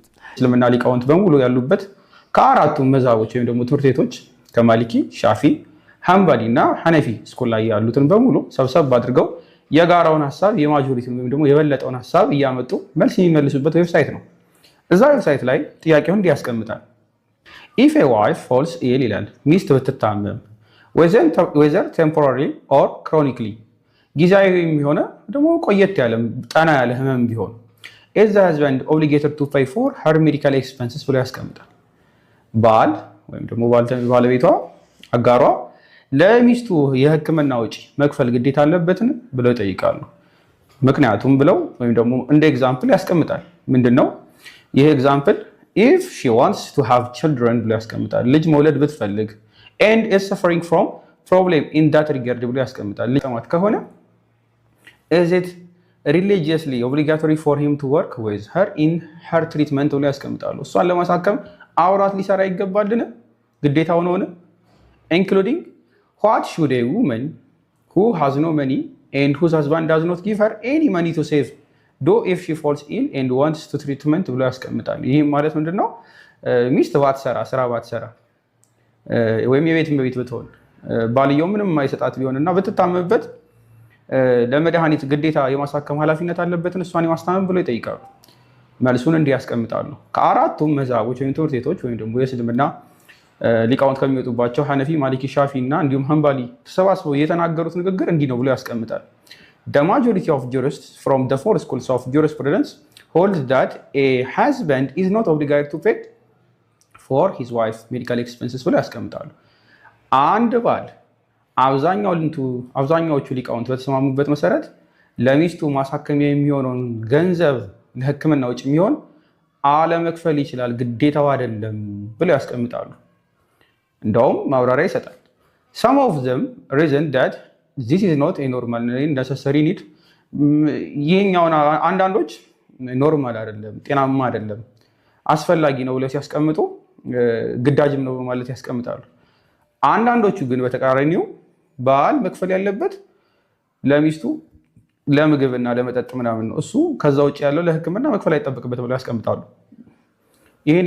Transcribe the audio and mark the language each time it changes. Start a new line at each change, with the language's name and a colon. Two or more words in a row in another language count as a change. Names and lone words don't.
Amharic: እስልምና ሊቃውንት በሙሉ ያሉበት ከአራቱ መዛቦች ወይም ደግሞ ትምህርት ቤቶች ከማሊኪ፣ ሻፊ፣ ሐንበሊ እና
English: Hanafi school
Amharic: ላይ ያሉትን በሙሉ ሰብሰብ አድርገው የጋራውን ሐሳብ የማጆሪቲ ወይም ደግሞ የበለጠውን ሐሳብ እያመጡ መልስ የሚመልሱበት ዌብሳይት ነው። እዛ ዌብሳይት ላይ ጥያቄውን እንዲያስቀምጣል።
English: if a wife falls ill
Amharic: ይላል። ሚስት ብትታመም
English: whether temporarily or chronically
Amharic: ጊዜያዊ የሚሆነ ደግሞ ቆየት ያለ ጠና ያለ ህመም ቢሆን
English: is the husband obligated to pay for her medical expenses
Amharic: ብሎ ያስቀምጣል። ባል ወይም ደግሞ ባለቤቷ አጋሯ ለሚስቱ የህክምና ወጪ መክፈል ግዴታ አለበትን ብለው ይጠይቃሉ። ምክንያቱም ብለው ወይም ደግሞ እንደ ኤግዛምፕል ያስቀምጣል። ምንድነው ይሄ ኤግዛምፕል?
English: if she wants to have children
Amharic: ብሎ ያስቀምጣል። ልጅ መውለድ ብትፈልግ
English: and is suffering from problem in that regard
Amharic: ብሎ ያስቀምጣል። ልጅ ተማት ከሆነ
English: is it religiously obligatory for him to work with her in her treatment
Amharic: ብሎ ያስቀምጣሉ። እሷን ለማሳከም አውራት ሊሰራ ይገባልን? ግዴታው ነው።
English: including what should a woman who has no money and whose husband does not give her any money to save do if she falls ill and wants to treatment
Amharic: ብሎ ያስቀምጣል። ይህ ማለት ምንድነው? ሚስት ባትሰራ ስራ ባትሰራ ወይም የቤት እመቤት ብትሆን ባልየው ምንም የማይሰጣት ቢሆንና ብትታመምበት ለመድኃኒት ግዴታ የማሳከም ኃላፊነት አለበትን እሷን የማስታመም ብሎ ይጠይቃሉ። መልሱን እንዲህ ያስቀምጣሉ። ከአራቱም መዛቦች ወይም ትምህርት ቤቶች ወይም ደግሞ የእስልምና ሊቃውንት ከሚወጡባቸው ሐነፊ፣ ማሊኪ፣ ሻፊ እና እንዲሁም ሐንበሊ ተሰባስበው የተናገሩት ንግግር እንዲህ ነው ብሎ ያስቀምጣል።
English: The majority of jurists from the four schools of jurisprudence hold that a husband is not obligated to pay for his wife medical expenses
Amharic: ብሎ ያስቀምጣሉ። አንድ ባል አብዛኛዎቹ ሊቃውንት በተስማሙበት መሰረት ለሚስቱ ማሳከሚያ የሚሆነውን ገንዘብ ለሕክምና ወጪ የሚሆን አለመክፈል ይችላል፣ ግዴታው አይደለም ብሎ ያስቀምጣሉ። እንደውም ማብራሪያ ይሰጣል።
English: some of them reason that this is not a normal necessary need
Amharic: ይሄኛውን አንዳንዶች ኖርማል አይደለም፣ ጤናማ አይደለም፣ አስፈላጊ ነው ብለው ሲያስቀምጡ ግዳጅም ነው ማለት ያስቀምጣሉ። አንዳንዶቹ ግን በተቃራኒው ባል መክፈል ያለበት ለሚስቱ ለምግብና ለመጠጥ ምናምን ነው፣ እሱ ከዛ ውጭ ያለው ለሕክምና መክፈል አይጠበቅበት ብለው ያስቀምጣሉ። ይህንን